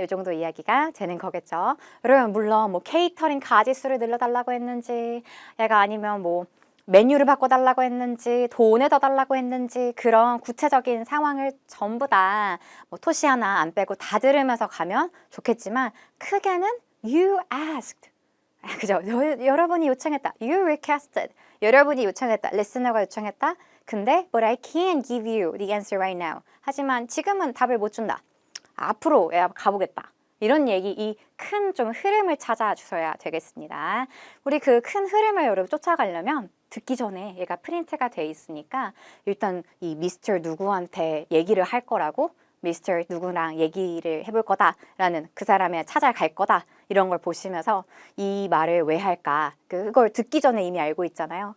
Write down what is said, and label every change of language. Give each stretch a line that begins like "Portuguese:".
Korean: 이 정도 이야기가 되는 거겠죠. 여러분 물론 뭐 케이터링 가짓수를 늘려달라고 했는지 얘가 아니면 뭐 메뉴를 바꿔달라고 했는지 돈을 더 달라고 했는지 그런 구체적인 상황을 전부 다 뭐 토시 하나 안 빼고 다 들으면서 가면 좋겠지만 크게는
English: you asked
Korean: 그죠? 여러분이 요청했다.
English: You requested.
Korean: 여러분이 요청했다. 리스너가 요청했다. 근데
English: but I can't give you the answer right now.
Korean: 하지만 지금은 답을 못 준다. 앞으로 가보겠다. 이런 얘기, 이 큰 좀 흐름을 찾아주셔야 되겠습니다. 우리 그 큰 흐름을 여러분 쫓아가려면 듣기 전에 얘가 프린트가 돼 있으니까 일단 이 미스터 누구한테 얘기를 할 거라고, 미스터 누구랑 얘기를 해볼 거다라는, 그 사람에 찾아갈 거다, 이런 걸 보시면서 이 말을 왜 할까, 그걸 듣기 전에 이미 알고 있잖아요.